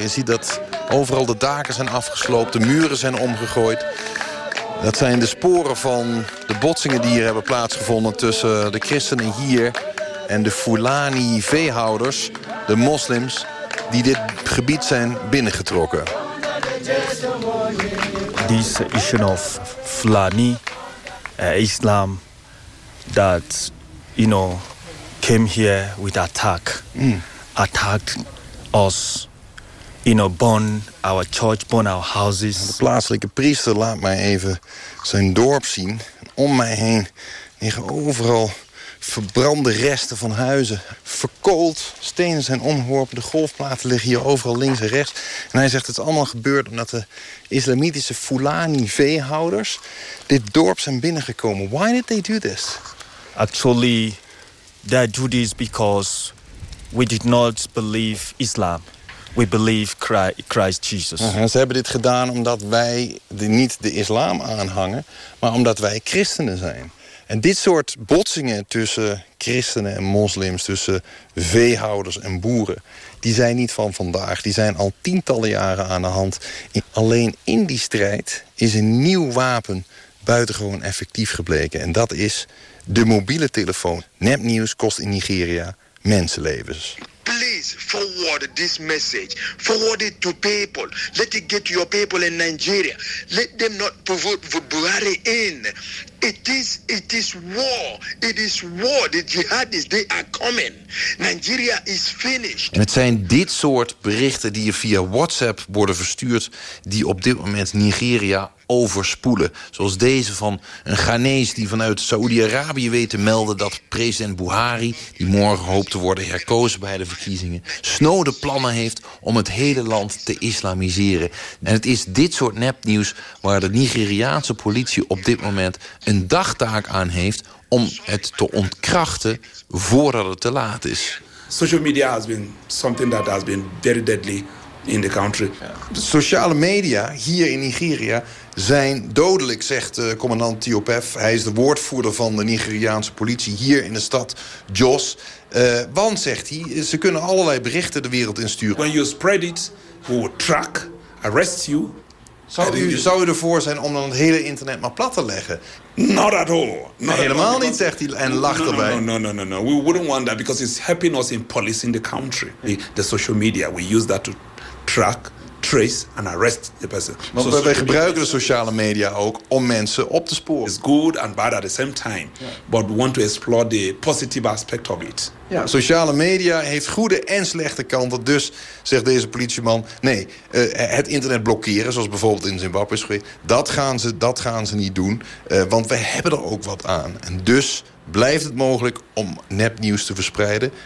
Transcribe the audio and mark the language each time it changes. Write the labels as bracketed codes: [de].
[nl] Je ziet dat overal de daken zijn afgesloopt, de muren zijn omgegooid. Dat zijn de sporen van de botsingen die hier hebben plaatsgevonden tussen de christenen hier en de Fulani veehouders, de moslims, die dit gebied zijn binnengetrokken. [en] Deze issue of Fulani Islam that you know came here with attack, attacked us. You know, burn our church, burn our houses. [nl] De plaatselijke priester laat mij even zijn dorp zien. Om mij heen liggen overal verbrande resten van huizen. Verkoold, stenen zijn omgeworpen. De golfplaten liggen hier overal links en rechts. En hij zegt, het is allemaal gebeurd omdat de islamitische Fulani veehouders dit dorp zijn binnengekomen. [en] Why did they do this? Actually, they do this because we did not believe Islam. We believe Christ Jesus. [nl] Ja, ze hebben dit gedaan omdat wij niet de islam aanhangen, maar omdat wij christenen zijn. En dit soort botsingen tussen christenen en moslims, tussen veehouders en boeren, die zijn niet van vandaag. Die zijn al tientallen jaren aan de hand. Alleen in die strijd is een nieuw wapen buitengewoon effectief gebleken. En dat is de mobiele telefoon. Nepnieuws kost in Nigeria mensenlevens. [en] Please, forward this message. Forward it to people. Let it get to your people in Nigeria. Let them not vote Buhari in. It is war. It is war. The jihadists, they are coming. Nigeria is finished. [nl] En het zijn dit soort berichten die je via WhatsApp worden verstuurd, die op dit moment Nigeria overspoelen. Zoals deze van een Ghanees die vanuit Saoedi-Arabië weet te melden dat president Buhari, die morgen hoopt te worden herkozen bij de verkiezingen, snode plannen heeft om het hele land te islamiseren. En het is dit soort nepnieuws waar de Nigeriaanse politie op dit moment een dagtaak aan heeft om het te ontkrachten voordat het te laat is. [en] Social media has been something that has been very deadly in the country. [nl] De sociale media hier in Nigeria zijn dodelijk, zegt commandant Tiopef. Hij is de woordvoerder van de Nigeriaanse politie hier in de stad Jos. Want, zegt hij, ze kunnen allerlei berichten de wereld insturen. [en] When you spread it, we will track, arrest you. [nl] Zou u ervoor zijn om dan het hele internet maar plat te leggen? [en] Not at all. Not [nl] helemaal [en] at all. [nl] Niet, zegt hij en lacht erbij. [en] No. We wouldn't want that because it's helping us in policing the country. The social media, we use that to track, trace and arrest the person. [nl] Want we gebruiken de sociale media ook om mensen op te sporen. [en] It's good and bad at the same time. Yeah. But we want to explore the positive aspect of it. [nl] Ja, sociale media heeft goede en slechte kanten. Dus, zegt deze politieman, nee, het internet blokkeren, zoals bijvoorbeeld in Zimbabwe is geweest, dat gaan ze niet doen. Want we hebben er ook wat aan. En dus blijft het mogelijk om nepnieuws te verspreiden.